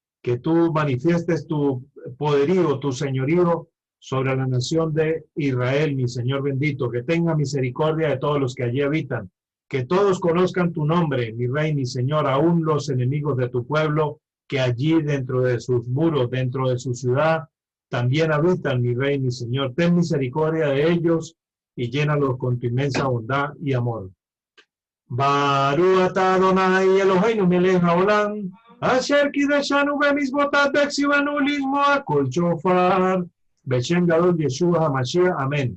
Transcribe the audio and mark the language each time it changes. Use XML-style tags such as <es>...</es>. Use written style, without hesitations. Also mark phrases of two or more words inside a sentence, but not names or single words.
<es>que tú manifiestes tu poderío, tu señorío sobre la nación de Israel, mi Señor bendito, que tenga misericordia de todos los que allí habitan, que todos conozcan tu nombre, mi Rey, mi Señor, aún los enemigos de tu pueblo, que allí dentro de sus muros, dentro de su ciudad, también habitan, mi Rey, mi Señor. Ten misericordia de ellos y llénalos con tu inmensa bondad y amor.</es> <he>ברוך אתה ה' אלוהינו מלך העולם, אשר קדשנו במצוותיו וצוונו לשמוע קול שופר, בשם גדול ישוע המשיח.</he> <es>Amén.</es>